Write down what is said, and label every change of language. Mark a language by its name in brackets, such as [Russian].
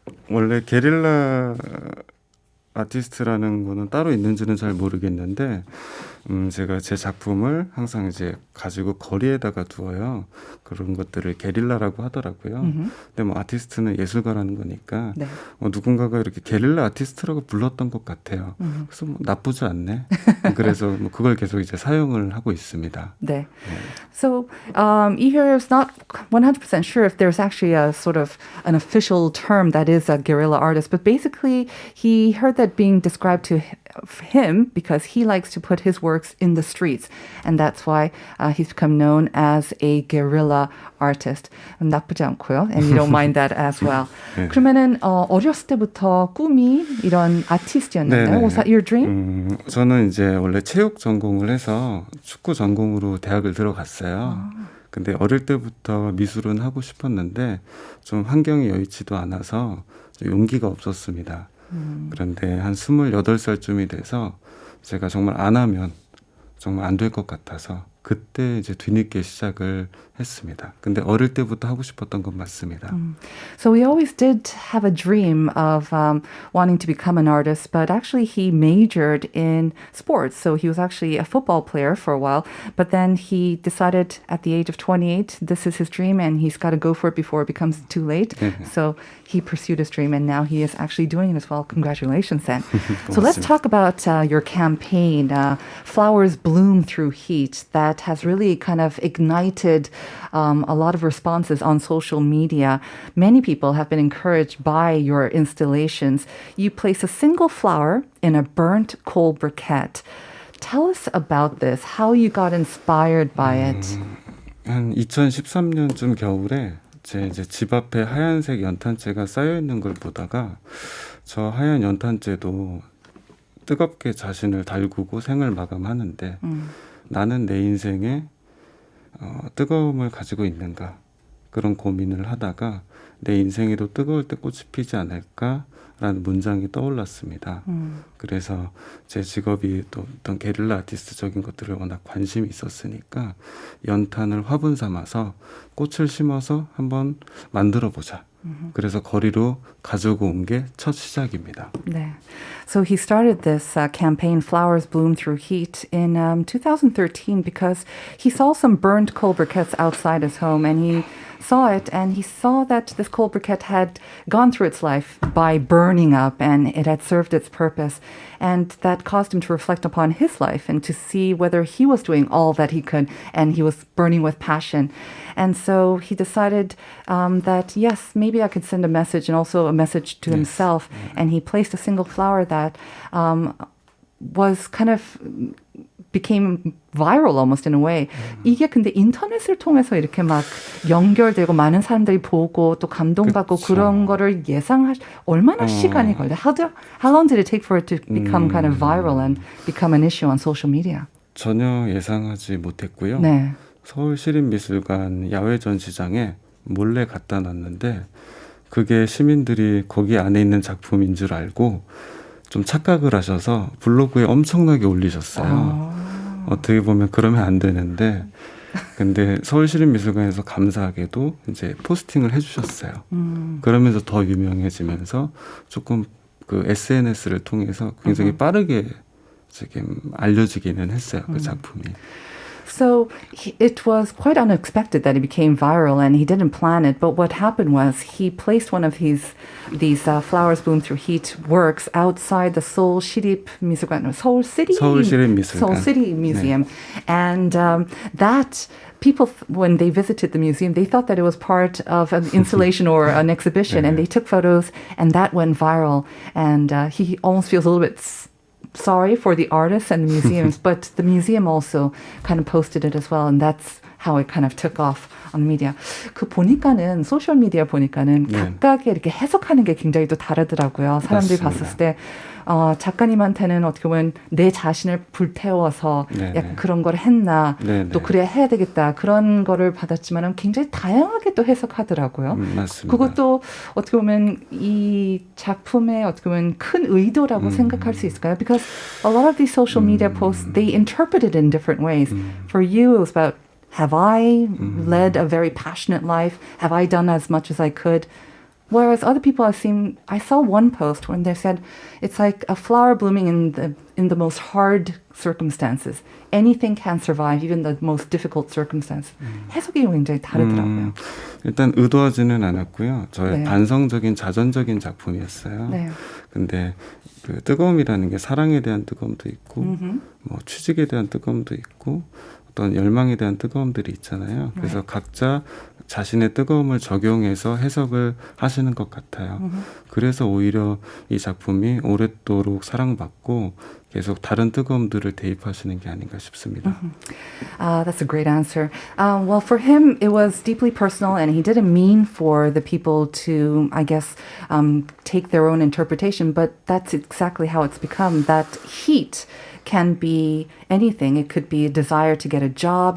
[Korean] 원래 게릴라 아티스트라는 거는 따로 있는지는 잘 모르겠는데 제가 제 작품을 항상 이제 가지고 거리에다가 두어요. 그런 것들을 게릴라라고 하더라고요. 근데 뭐 아티스트는 예술가라는 거니까 네. 누군가가 이렇게 게릴라 아티스트라고 불렀던 것 같아요. 그래서 뭐 나쁘지 않네. 그래서 뭐 그걸 계속 이제 사용을 하고 있습니다. 네. [English] So, Ihor is not 100% sure if there's actually a sort of an official term that is a guerrilla artist, but basically he heard that being described to him because he likes to put his works in the streets, and that's why he's become known as a guerrilla artist. [Korean] 나쁘지 않고요, [English] and you don't mind that as well. [Korean] 네. 그러면은 어렸을 때부터 꿈이 이런 아티스트였는데요? [English] Was that your dream? [Korean] 저는 이제 원래 체육 전공을 해서 축구 전공으로 대학을 들어갔어요. 근데 어릴 때부터 미술은 하고 싶었는데 좀 환경이 여의치도 않아서 좀 용기가 없었습니다. 그런데 한 28살쯤이 돼서 제가 정말 안 하면 정말 안 될 것 같아서 그때 이제 뒤늦게 시작을 했습니다. 근데 어릴 때부터 하고 싶었던 건 맞습니다. [English] So he always did have a dream of wanting to become an artist, but actually he majored in sports. So he was actually a football player for a while, but then he decided at the age of 28, this is his dream and he's got to go for it before it becomes too late. So he pursued his dream and now he is actually doing it as well. Congratulations then. So let's talk about your campaign, Flowers Bloom Through Heat, that has really kind of ignited a lot of responses on social media. Many people have been encouraged by your installations. You place a single flower in a burnt coal briquette. Tell us about this, how you got inspired by it. [Korean] 한 2013년쯤 겨울에 제 이제 집 앞에 하얀색 연탄재가 쌓여 있는 걸 보다가 저 하얀 연탄재도 뜨겁게 자신을 달구고 생을 마감하는데 나는 내 인생에 뜨거움을 가지고 있는가 그런 고민을 하다가 내 인생에도 뜨거울 때 꽃이 피지 않을까라는 문장이 떠올랐습니다. 그래서 제 직업이 또 어떤 게릴라 아티스트적인 것들을 워낙 관심이 있었으니까 연탄을 화분 삼아서 꽃을 심어서 한번 만들어보자. 그래서 거리로 가지고 온 게 첫 시작입니다. 네. [English] So he started this campaign, Flowers Bloom Through Heat, in 2013 because he saw some burned coal briquettes outside his home and he saw it and he saw that this coal briquette had gone through its life by burning up and it had served its purpose. And that caused him to reflect upon his life and to see whether he was doing all that he could and he was burning with passion. And so he decided that, yes, maybe I could send a message and also a message to himself. And he placed a single flower that was kind of became viral almost in a way. [Korean] 이게 근데 인터넷을 통해서 이렇게 막 연결되고 많은 사람들이 보고 또 감동받고 그쵸. 그런 거를 얼마나 시간이 걸려? [English] How long did it take for it to become kind of viral and become an issue on social media? [Korean] 전혀 예상하지 못했고요. 네. 서울시립미술관 야외 전시장에 몰래 갖다 놨는데 그게 시민들이 거기 안에 있는 작품인 줄 알고 좀 착각을 하셔서 블로그에 엄청나게 올리셨어요. 어떻게 보면 그러면 안 되는데 근데 서울시립미술관에서 감사하게도 이제 포스팅을 해주셨어요. 그러면서 더 유명해지면서 조금 그 SNS를 통해서 굉장히 빠르게 지금 알려지기는 했어요. 그 작품이. [English] So it was quite unexpected that it became viral, and he didn't plan it. But what happened was he placed one of these flowers bloom through heat works outside the Seoul Shirip Miseum, Seoul City Museum, and that. People, when they visited the museum, they thought that it was part of an installation or an exhibition, and they took photos, and that went viral. And he almost feels a little bit sorry for the artists and the museums, but the museum also kind of posted it as well, and that's how it kind of took off on media. [Korean] 그 보니까는 소셜 미디어 보니까는 각각의 이렇게 해석하는 게 굉장히 또 다르더라고요. 사람들이 맞습니다. 봤을 때 작가님한테는 어떻게 보면 내 자신을 불태워서 약간 그런 걸 했나 또 그래야 해야 되겠다 그런 거를 받았지만 굉장히 다양하게 또 해석하더라고요. 맞습니다. 그것도 어떻게 보면 이 작품의 어떻게 보면 큰 의도라고 생각할 수 있을까요? [English] Because a lot of these social media posts, they interpret it in different ways. For you, it was about, have I led a very passionate life? Have I done as much as I could? Whereas other people I've seen, I saw one post when they said it's like a flower blooming in the most hard circumstances. Anything can survive, even the most difficult circumstances. [Korean] 해석이 굉장히 다르더라고요. 일단 의도하지는 않았고요. 저의 반성적인 자전적인 작품이었어요. 네. 근데 그 뜨거움이라는 게 사랑에 대한 뜨거움도 있고, 뭐 취직에 대한 뜨거움도 있고, 어떤 열망에 대한 뜨거움들이 있잖아요. 그래서 각자 자신의 뜨거움을 적용해서 해석을 하시는 것 같아요. 그래서 오히려 이 작품이 오랫도록 사랑받고 계속 다른 뜨거움들을 대입하시는 게 아닌가 싶습니다. [English] That's a great answer. Well, for him, it was deeply personal, and he didn't mean for the people to, I guess, take their own interpretation, but that's exactly how it's become. That heat can be anything. It could be a desire to get a job.